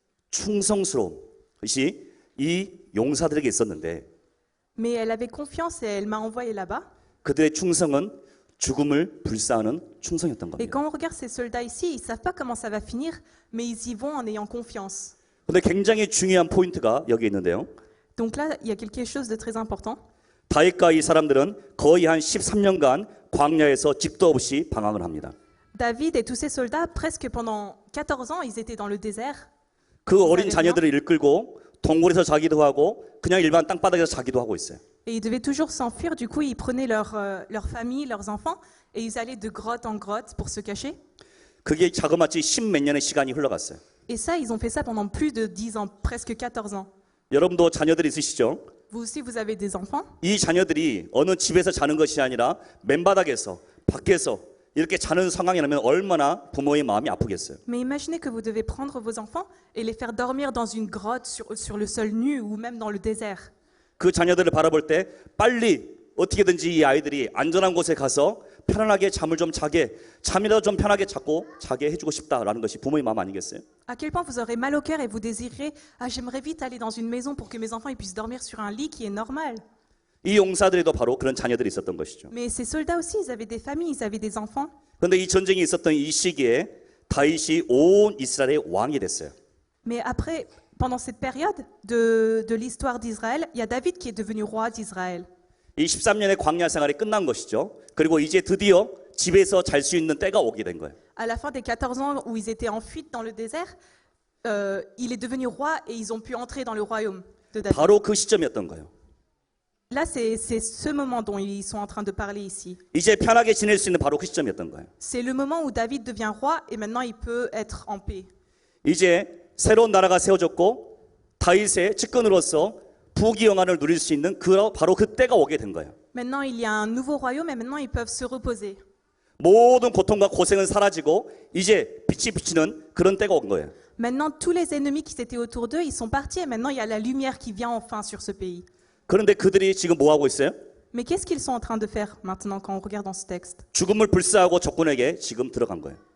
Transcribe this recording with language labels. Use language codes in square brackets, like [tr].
[ko] 충성스러운 것이 이 용사들에게 있었는데 [fr] Mais elle avait confiance et elle m'a envoyé là-bas. [ko] 그들의 충성은 죽음을 불사하는 충성이었던 [fr] Et quand on regarde ces soldats ici, ils ne savent pas comment ça va finir, mais ils y vont en ayant confiance. [ko] 근데 굉장히 중요한 포인트가 여기 있는데요. [fr] Donc là, il y a quelque chose de très important. [ko] 다윗과 이 사람들은 거의 한 13년간 광야에서 집도 없이 방황을 합니다. [fr] David et tous ses soldats, presque pendant 14 ans, ils étaient dans le désert. [ko] 그 어린 자녀들을 이끌고 동굴에서 자기도 하고 그냥 일반 땅바닥에서 자기도 하고 있어요. [fr] Et ils devaient toujours s'enfuir. Du coup, ils prenaient leur famille, leurs enfants, et ils allaient de grotte en grotte pour se cacher. [ko] 그게 자그마치 10몇 년의 시간이 흘러갔어요. [fr] Et ça, ils ont fait ça pendant plus de 10 ans, presque 14 ans. [ko] 여러분도 자녀들이 있으시죠? [fr] Vous aussi, vous avez des enfants. [ko] 이 자녀들이 어느 집에서 자는 것이 아니라 맨바닥에서 밖에서 이렇게 자는 상황이라면 얼마나 부모의 마음이 아프겠어요. [fr] Mais imaginez que vous devez prendre vos enfants et les faire dormir dans une grotte sur le sol nu ou même dans le désert. [ko] 그 자녀들을 바라볼 때 빨리 어떻게든지 이 아이들이 안전한 곳에 가서 편안하게 잠을 좀 자게, 잠이라도 좀 편하게 자게 해주고 싶다라는 것이 부모의 마음 아니겠어요? [fr] À quel point vous aurez mal au cœur et vous désirez « Ah, j'aimerais vite aller dans une maison pour que mes enfants ils puissent dormir sur un lit qui est normal. » [ko] 이 용사들에도 바로 그런 자녀들이 있었던 것이죠. [fr] Mais ces soldats aussi, ils avaient des familles, ils avaient des enfants. [ko] 그런데 이 전쟁이 있었던 이 시기에 다윗이 온 이스라엘의 왕이 됐어요. [fr] Mais après, pendant cette période de l'histoire d'Israël, il y a David qui est devenu roi d'Israël. [ko] 이 13년의 광야 생활이 끝난 것이죠. 그리고 이제 드디어 집에서 잘 수 있는 때가 오게 된 거예요. [fr] À la fin des 14 ans où ils étaient en fuite dans le désert, il est devenu roi et ils ont pu entrer dans le royaume de David. [ko] 바로 그 시점이었던 거예요. [fr] Là, c'est ce moment dont ils sont en train de parler ici. [ko] 이제 편하게 지낼 수 있는 바로 그 시점이었던 거예요. [fr] C'est le moment où David devient roi et maintenant il peut être en paix. [ko] 이제 새로운 나라가 세워졌고 다윗의 측근으로서 부귀영화를 누릴 수 있는 바로 그 때가 오게 된 거예요. [fr] Maintenant, il y a un nouveau royaume et maintenant ils peuvent se reposer. [ko] 모든 고통과 고생은 사라지고 이제 빛이 비치는 그런 때가 온 거예요. [fr] Maintenant, tous les ennemis qui étaient autour d'eux, ils sont partis et maintenant il y a la lumière qui vient enfin sur ce pays. [ko] 그런데 그들이 지금 뭐 하고 있어요? [fr] Mais qu'est-ce qu'ils sont en train de faire maintenant quand on regarde dans ce texte? [ko] 죽음을 불사하고 적군에게 지금 들어간 거예요.